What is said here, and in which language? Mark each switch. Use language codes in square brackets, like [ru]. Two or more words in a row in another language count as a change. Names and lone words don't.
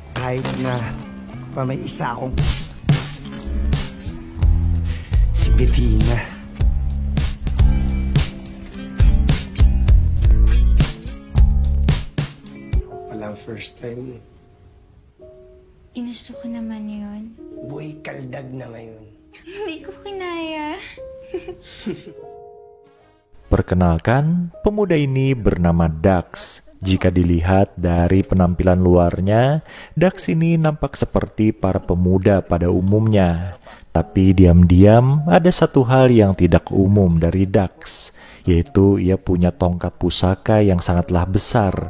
[tl] kahit na pa may isa akong si Bettina. Walang [en] first time. [tl] Ginusto ko naman yun. Boy, kaldag na ngayon. Hindi ko kinaya. [id] Perkenalkan, pemuda ini bernama Dax. Jika dilihat dari penampilan luarnya, Dax ini nampak seperti para pemuda pada umumnya. Tapi diam-diam ada satu hal yang tidak umum dari Dax, yaitu ia punya tongkat pusaka yang sangatlah besar.